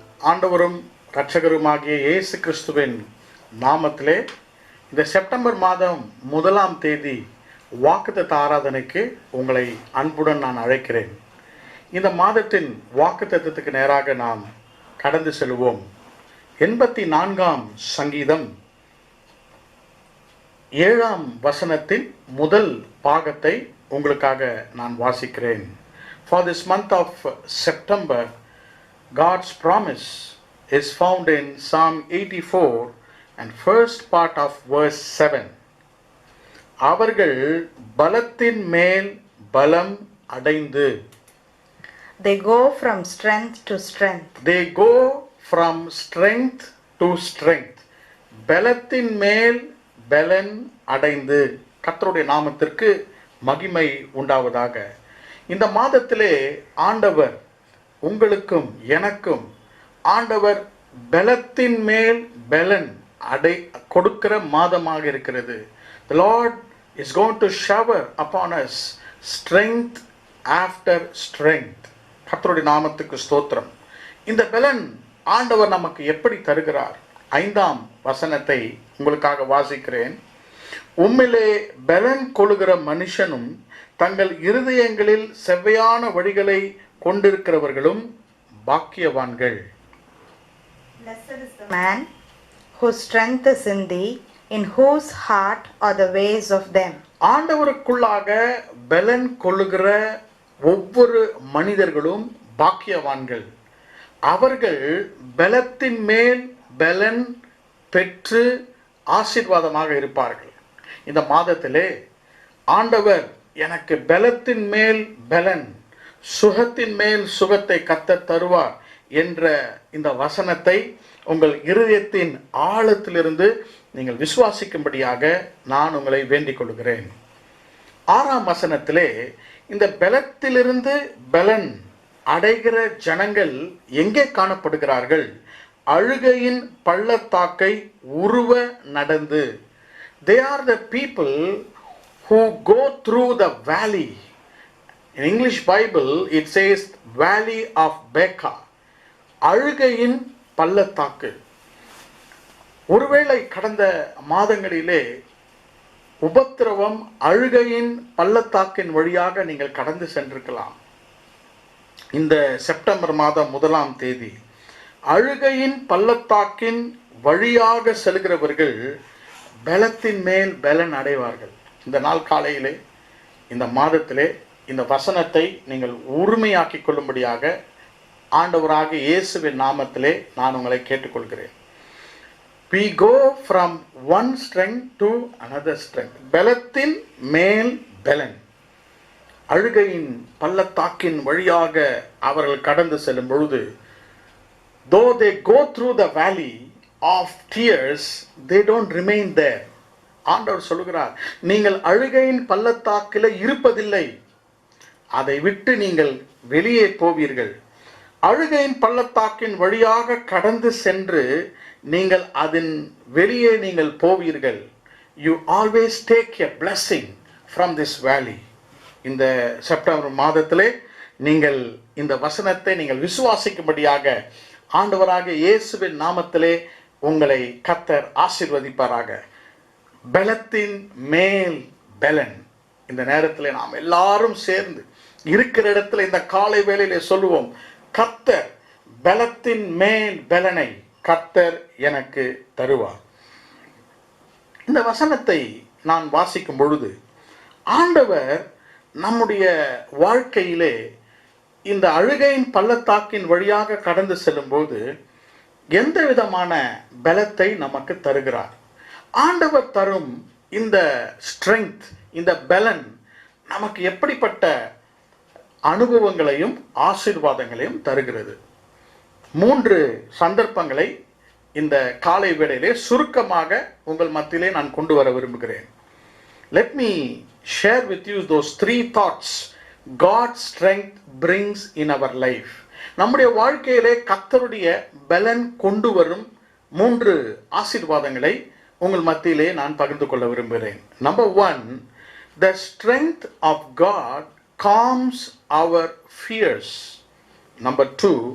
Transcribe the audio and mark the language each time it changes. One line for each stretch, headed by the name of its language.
Tamil: ஆண்டவரும் இரட்சகருமாகிய இயேசு கிறிஸ்துவின் நாமத்திலே இந்த செப்டம்பர் மாதம் 1ஆம் தேதி வாக்குத்தத்த ஆராதனைக்கு உங்களை அன்புடன் நான் அழைக்கிறேன். இந்த மாதத்தின் வாக்குத்தத்தத்துக்கு நேராக நாம் கடந்து செல்வோம். 84ஆம் சங்கீதம் 7ஆம் வசனத்தின் முதல் பாகத்தை உங்களுக்காக நான் வாசிக்கிறேன்.
English: For this month of September, God's promise is found in Psalm 84 and first part of verse 7.
Tamil: அவர்கள் பலத்தின் மேல் பலம் அடைந்து.
English: They go from strength to strength. They go from strength to strength.
Tamil: பலத்தின் மேல் பலன் அடைந்து. கர்த்தருடைய நாமத்திற்கு மகிமை உண்டாவதாக. இந்த மாதத்திலே ஆண்டவர் உங்களுக்கும் எனக்கும் ஆண்டவர் பலத்தின் மேல் பலன் கொடுக்கிற மாதமாக இருக்கிறது.
English: The Lord is going to shower upon us strength after strength.
Tamil: கர்த்தருடைய நாமத்துக்கு ஸ்தோத்திரம். இந்த பலன் ஆண்டவர் நமக்கு எப்படி தருகிறார்? 5ஆம் வசனத்தை உங்களுக்காக வாசிக்கிறேன். உம்மிலே பலன் கொள்ளுகிற மனுஷனும் தங்கள் இருதயங்களில் செவ்வையான வழிகளை கொண்டிருக்கிறவர்களும் பாக்கியவான்கள்.
English: Blessed is the man whose strength is in thee, in whose heart are the ways of them.
Tamil: ஆண்டவருக்குள்ளாக பலன் கொள்ளுகிற ஒவ்வொரு மனிதர்களும் பாக்கியவான்கள். அவர்கள் பலத்தின் மேல் பலன் பெற்று ஆசீர்வாதமாக இருப்பார்கள். இந்த மாதத்திலே ஆண்டவர் எனக்கு பலத்தின் மேல் பலன், சுகத்தின் மேல் சுகத்தை கர்த்தர் தருவார் என்ற இந்த வசனத்தை உங்கள் இருதயத்தின் ஆழத்திலிருந்து நீங்கள் விசுவாசிக்கும்படியாக நான் உங்களை வேண்டிக் கொள்கிறேன். 6ஆம் வசனத்திலே இந்த பலத்திலிருந்து பலன் அடைகிற ஜனங்கள் எங்கே காணப்படுகிறார்கள்? அழுகையின் பள்ளத்தாக்கை உருவ நடந்து.
English: They are the people who go through the valley. In English Bible it says valley of Baca.
Tamil: அழுகையின் பள்ளத்தாக்கு. ஒருவேளை கடந்த மாதங்களிலே உபத்திரவம் அழுகையின் பள்ளத்தாக்கின் வழியாக நீங்கள் கடந்து சென்றிருக்கலாம். இந்த செப்டம்பர் மாதம் 1ஆம் தேதி அழுகையின் பள்ளத்தாக்கின் வழியாக செல்கிறவர்கள் பலத்தின் மேல் பலன் அடைவார்கள். இந்த நாள் காலையிலே, இந்த மாதத்திலே இந்த வசனத்தை நீங்கள் உரிமையாக்கிக் கொள்ளும்படியாக ஆண்டவராக இயேசுவின் நாமத்திலே நான் உங்களை கேட்டுக்கொள்கிறேன்.
English: We go from one strength to another strength.
Tamil: பலத்தின் மேல் பலன். அழுகையின் பள்ளத்தாக்கின் வழியாக அவர்கள் கடந்து செல்லும் பொழுது,
English: though they go through the valley of tears, they don't remain there.
Tamil: ஆண்டவர் சொல்கிறார், நீங்கள் அழுகையின் பள்ளத்தாக்கில் இருப்பதில்லை, அதை விட்டு நீங்கள் வெளியே போவீர்கள். அழுகையின் பள்ளத்தாக்கின் வழியாக கடந்து சென்று நீங்கள் அதன் வெளியே நீங்கள் போவீர்கள்.
English: You always take a blessing from this valley.
Tamil: இந்த செப்டம்பர் மாதத்திலே நீங்கள் இந்த வசனத்தை நீங்கள் விசுவாசிக்கும்படியாக ஆண்டவராக இயேசுவின் நாமத்திலே உங்களை கர்த்தர் ஆசீர்வதிப்பாராக. பலத்தின் மேல் பலன். இந்த நேரத்தில் நாம் எல்லாரும் சேர்ந்து இருக்கிற இடத்துல இந்த காலை வேளையிலே சொல்லுவோம், கர்த்தர் பலத்தின் மேல் பலனை கர்த்தர் எனக்கு தருவார். இந்த வசனத்தை நான் வாசிக்கும் பொழுது ஆண்டவர் நம்முடைய வாழ்க்கையிலே இந்த அழுகையின் பள்ளத்தாக்கின் வழியாக கடந்து செல்லும்போது எந்த விதமான பலத்தை நமக்கு தருகிறார்? ஆண்டவர் தரும் இந்த ஸ்ட்ரெங்க், இந்த பலன் நமக்கு எப்படிப்பட்ட அனுபவங்களையும் ஆசீர்வாதங்களையும் தருகிறது? 3 சந்தர்ப்பங்களை இந்த காலை வேளையிலே சுருக்கமாக உங்கள் மத்தியிலே நான் கொண்டு வர விரும்புகிறேன்.
English: Let me share with you those 3 thoughts God's strength brings in our life.
Tamil: நம்முடைய வாழ்க்கையிலே கர்த்தருடைய பலன் கொண்டு வரும் 3 ஆசீர்வாதங்களை உங்கள் மத்தியிலே நான் பகிர்ந்து கொள்ள விரும்புகிறேன்.
English: Number 1, the strength of God calms our fears. Number 2,